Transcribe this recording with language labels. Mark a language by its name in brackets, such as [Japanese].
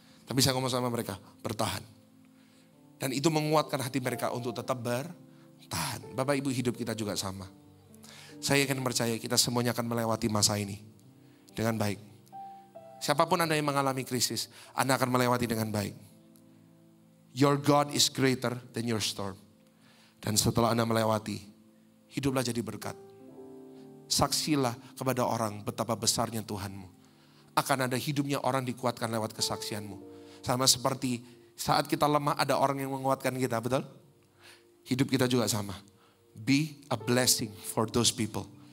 [Indonesian] Tapi saya ngomong sama mereka, bertahan. Dan itu menguatkan hati mereka untuk tetap bertahan. Bapak Ibu, hidup kita juga sama. Saya akan percaya kita semuanya akan melewati masa ini dengan baik. Siapapun Anda yang mengalami krisis, Anda akan melewati dengan baik. [English] Your God is greater than your storm. [Indonesian] Dan setelah Anda melewati, hiduplah jadi berkat. Saksilah kepada orang betapa besarnya Tuhanmu. Akan ada hidupnya orang dikuatkan lewat kesaksianmu. Sama seperti saat kita lemah ada orang yang menguatkan kita, betul? Hidup kita juga sama. [English] Be a blessing for those people.